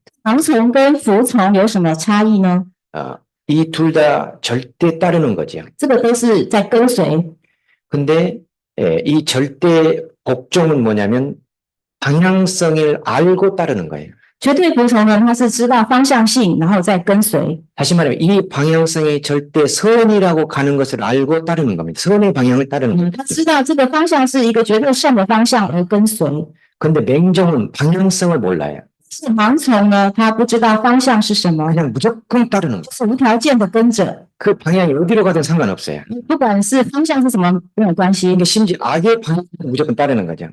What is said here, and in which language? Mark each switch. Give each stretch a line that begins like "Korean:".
Chinese: 盲从跟服从有什么差异呢？
Korean: 이 둘 다 절대 따르는 거죠.
Chinese: 这个都是在跟随。
Korean: 근데 이 절대 복종은 뭐냐면 방향성을 알고 따르는 거예요.
Chinese: 绝对服从呢，他是知道方向性，然后再跟随。
Korean: 다시 말하면 이 방향성이 절대 선이라고 가는 것을 알고 따르는 겁니다. 선의 방향을 따르는 겁니다.
Chinese: 他知道这个方向是一个绝对善的方向而跟随。
Korean: 근데 맹종은 방향성을 몰라요.
Chinese: 是盲从呢，他不知道方向是什么，
Korean: 그냥 무조건 따르는 거예요.
Chinese: 就是无条件的跟着，
Korean: 그 방향이 어디로 가든 상관없어요.
Chinese: 不管是方向是什么没有关系。
Korean: 근데 심지어 악의 방향도 무조건 따르는 거죠.